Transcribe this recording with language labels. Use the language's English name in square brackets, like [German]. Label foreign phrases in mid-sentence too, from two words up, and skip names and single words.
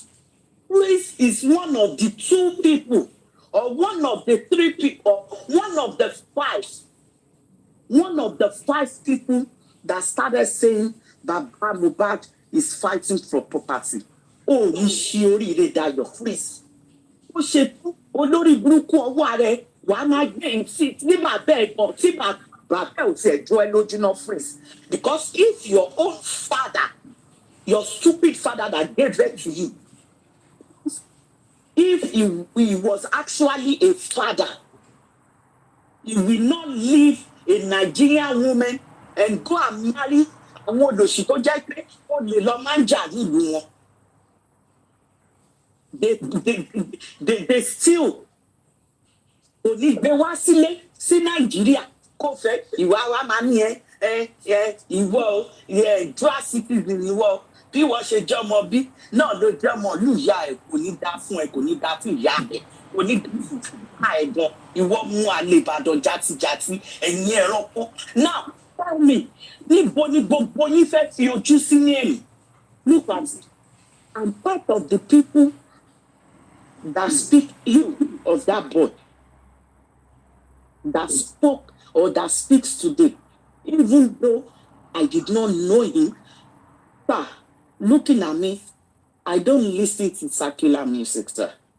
[English] Prince is one of the 2 people, or one of the 3 people, one of the 5 people that started saying Baba Mohbad is fighting for property. Oh, Ishiori Dayo, please. [Yoruba] Ó ṣe olórí burúkú ọwọ́ rẹ̀ wàá máa gbé ìtì ní bàbá ẹ̀gbọ́n tí bàbá ò tiẹ̀ jọ ẹ́ lójú náà freeze. [English] Because if your own father, your stupid father that gave birth to you, if he was actually a father, he will not leave a Nigerian woman and go and marry [Yoruba] àwọn olòṣì tó jẹ́ pé ó lè lọ máa ń jà nílùú wọn. [English] They still [Yoruba] kò ní gbé wá sílé sí Nàìjíríà kó fẹ́ ìwà wa máa ní ìwọ [English] dual citizen [Yoruba] ìwọ bí wọ́n ṣe jọmọ bí náà ló jọmọ lùyà ẹ̀ kò ní dá fún ẹ kò ní dá fún ìyá ẹ̀ kò ní dá fún ìyá ẹ̀ gan ìwọ mú àlè Ìbàdàn játijàti ẹ̀yìn ẹranko. [English] Now tell me [Yoruba] níbo ni gbogbo yín fẹ́ fi ojú sí ní èyí. [English] Look at it. I'm part of the people that speak ill of that boy that spoke or that speaks today, even though I did not know him. But looking at me, I don't listen to secular music, sir.